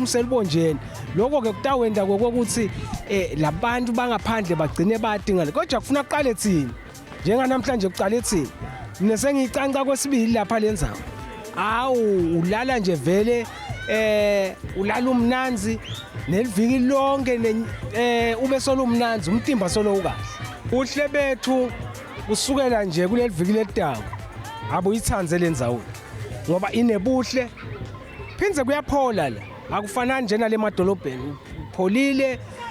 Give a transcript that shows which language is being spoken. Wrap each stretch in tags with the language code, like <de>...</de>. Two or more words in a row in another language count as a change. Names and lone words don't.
<ss>uselubonjeni lokho ke kutawenda kokuthi labantu bangaphandle bagcine badingana kodwa kufuna kuqale thina njenganamhlanje kuqale thina mina sengiyicanca kwesibili lapha lenzawo awu ulala nje vele ulala umnanzi neliviki lonke ube solo umnanzi umtimba solo ukahle Buhle Betfu usukela nje kuleli viki letako abuyithanze lendzawo ngoba inebuhle phinze kuyaphola la akufanani nje nale madolobheni pholile</ss>